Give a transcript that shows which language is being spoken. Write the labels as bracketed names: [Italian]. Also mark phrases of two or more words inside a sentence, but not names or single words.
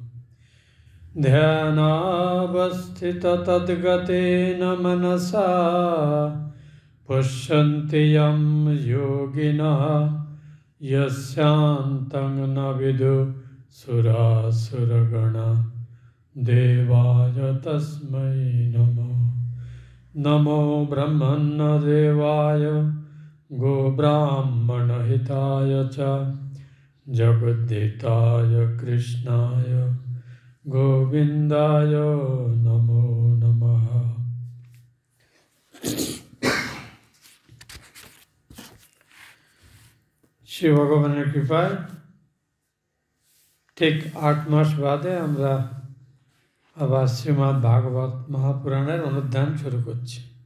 [Sanskrit] ध्यानावस्थिततद्गतेन मनसा पश्यन्ति यं योगिनः यस्यान्तं न विदुः देवाय तस्मै नमः। नमो ब्रह्मण्यदेवाय गोब्राह्मणहिताय च जगद्धिताय कृष्णाय गोविन्दाय नमो नमः। [Bangla] শ্রী ভগবানের কৃপায় ঠিক ৮ মাস বাদে আমরা আবার শ্রীমদ্ ভাগবত মহাপুরাণের অনুধ্যান শুরু করছি।